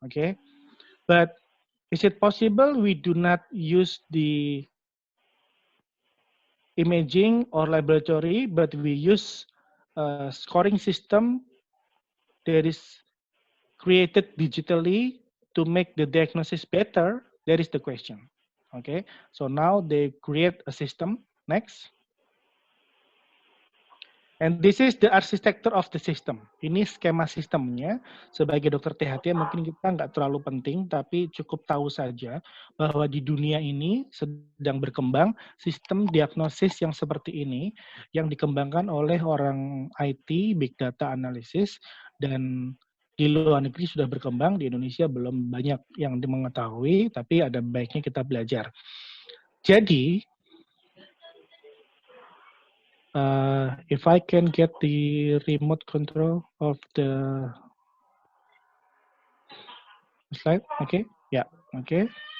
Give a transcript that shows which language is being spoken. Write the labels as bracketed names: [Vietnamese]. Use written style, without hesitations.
[English] Okay, but is it possible we do not use the imaging or laboratory, but we use a scoring system that is created digitally to make the diagnosis better, that is the question. Okay, so now they create a system. Next. And this is the architecture of the system. [Indonesian] Ini skema sistemnya. Sebagai dokter THT mungkin kita nggak terlalu penting, tapi cukup tahu saja bahwa di dunia ini sedang berkembang sistem diagnosis yang seperti ini, yang dikembangkan oleh orang IT, Big Data Analysis, dan di luar negeri sudah berkembang, di Indonesia belum banyak yang mengetahui, tapi ada baiknya kita belajar. [English] Jadi, if I can get the remote control of the slide, okay, yeah, okay.